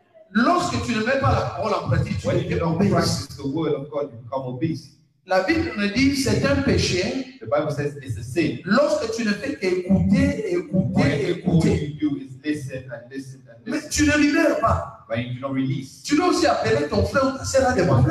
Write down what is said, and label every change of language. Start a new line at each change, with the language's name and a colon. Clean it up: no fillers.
French: Lorsque tu ne mets pas la parole en pratique, tu
English: when you don't practice the word of God, you become obese.
French: La Bible nous dit c'est un péché.
English: The Bible says it's a sin.
French: Lorsque tu ne fais qu'écouter.
English: All you do is listen and listen and listen.
French: Mais tu ne libères pas.
English: But you do not release.
French: Tu dois aussi appeler ton frère ou ta sœur à demander.